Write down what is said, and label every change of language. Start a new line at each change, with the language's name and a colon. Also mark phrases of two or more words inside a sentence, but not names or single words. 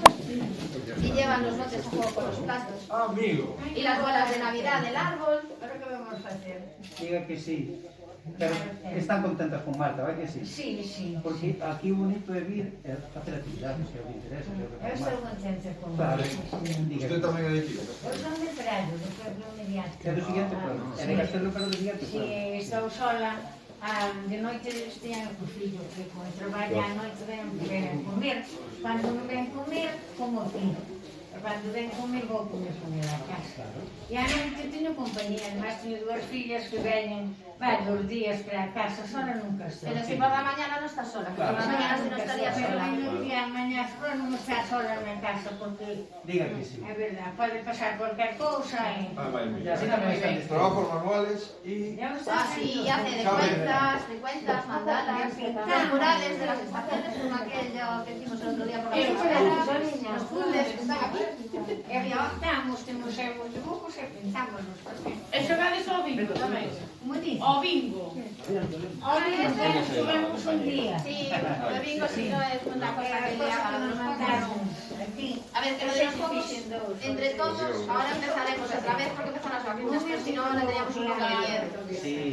Spanish: Y llevan los botes a juego con los platos. Ah, amigo. Y las bolas de Navidad del árbol. Pero que vamos a hacer? Diga que sí. Pero están contentas con Marta,
Galician: vai que sí?
Spanish: Sí, sí.
Galician: Porque aquí o bonito é vir e facer actividades, se o que interesa, se o que Eu faz estou Marta. contenta con Claro, Marta. diga
Spanish: Usted que
Galician: tamén é de aquí. Eu son de Prado, do pueblo mediante. é do siguiente plano. É de Castelo, pero do siguiente Si plano. estou sola, de noite estian co fillo, que como traballa a noite ven comer. Cando non ven comer, como aquí. Cando ven comer, vou comer a casa. E a noite teño compañía, además teño dúas fillas que veñen varios días para a casa, sola nunca estou.
Spanish: Pero si por la mañana no estás sola, que por la mañana si no estarías Pero sola.
Galician: un día mañá sola non está sola na casa, porque
Spanish: Diga que sí.
Galician: é verdade, pode pasar cualquier cousa e... Ah, vai, E mira. así tamén están de
Spanish: Trabajos manuales y... Ya lo Ah, sí, y hace de cuentas, mandalas, murales de las estaciones, como aquello que hicimos el otro día por la escuela, los puzzles que están aquí.
Galician: E adaptamos, temos os dibujos e pintamos os papeles. E xogades ao bingo tamén.
Spanish: Como dices?
Galician: Ao bingo.
Spanish: Subimos un día. Sí, lo de bingo sí no es una cosa que le haga a nos los mandaron jóvenes. aquí. A ver, que lo de los juegos, entre todos, ahora empezaremos otra vez porque empiezan las vacunas, pero si no, le teníamos un poco de miedo. Sí.